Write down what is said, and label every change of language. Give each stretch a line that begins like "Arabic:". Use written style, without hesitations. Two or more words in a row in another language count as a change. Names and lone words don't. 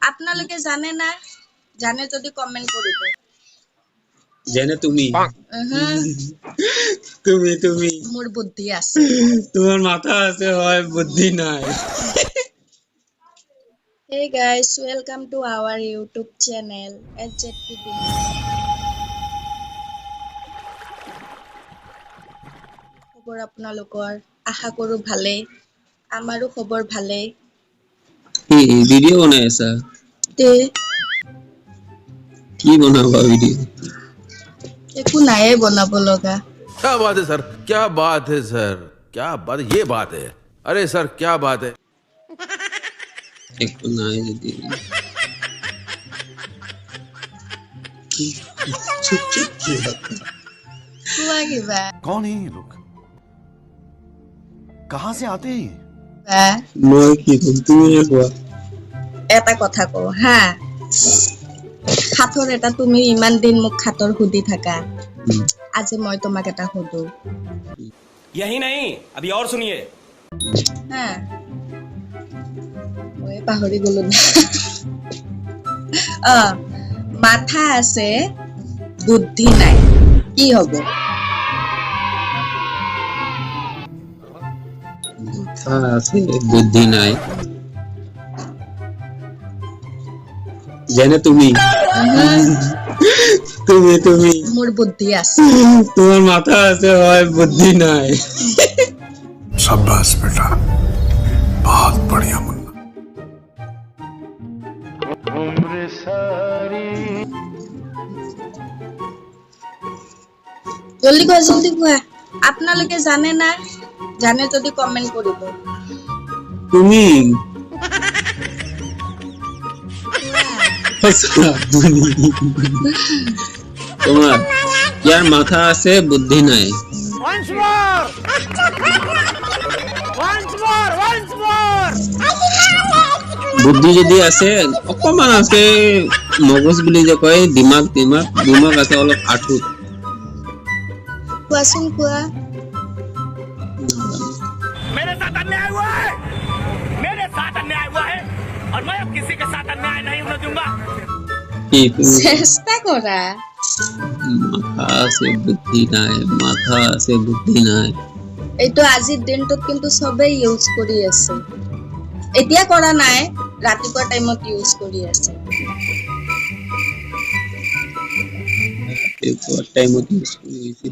Assamese: আপনালোকে জানে না জানে যদি কমেন্ট কৰিব জানে তুমি তুমি মোৰ বুদ্ধি আছে তোমার মাথা আছে হয় বুদ্ধি নাই
English: Hey guys, welcome to our YouTube channel SZPD.
Assamese: খবৰ আপোনালোকৰ আশা কৰো ভালে আমাৰো খবৰ ভালে এই ভিডিও বনাই আছা তে কি বনাবা ভিডিও একো নাই বনাব লগা
Hindi: क्या बात है सर क्या बात है सर क्या बात ये बात है अरे सर क्या बात है
Assamese: একো নাই যদি চুপ চুপ কি কোৱা কিবা
Hindi: कौन है ये लोग कहां से आते हैं
Assamese: বা মই কি কম তুমি কোৱা এটা কথা কওঁ হা খাতৰ এটা তুমি ইমান দিন মোক খাতৰ সুধি থাকা আজি মই তোমাক এটা সুধো
Hindi: यही नहीं अभी और सुनिए
Assamese: হা মই পাহৰি গলো মাথা আছে বুদ্ধি নাই কি হ'ব মাথা আছে বুদ্ধি নাই জানে তুমি তুমি মোৰ বুদ্ধি আছে তোমার মাথা আছে হয় বুদ্ধি নাই
Hindi: शाबाश बेटा बहुत बढ़िया मुन्ना
Assamese: জলদি কোৱা আপোনালোকে জানে না জানে যদি কমেন্ট কৰিব তুমি তোমার ইয়ার মাথা আছে বুদ্ধি নাই বুদ্ধি যদি আছে অকমান আছে মগজ বুলি যে কয় দিমাগ আছে অলপ আঠুত কোৱাচোন কোৱা
Hindi: मेरे साथ अन्याय हुआ है और मैं अब किसी के साथ अन्याय नहीं होने दूंगा
Assamese: কি তুমি চেষ্টা কৰা মাথা আছে বুদ্ধি নাই এইটো আজিৰ দিনটোত কিন্তু সবেই ইউজ কৰি আছে এতিয়া কৰা নাই ৰাতিপুৱা টাইমত ইউজ কৰি আছে এই টাইমত ইউজ কৰিছিল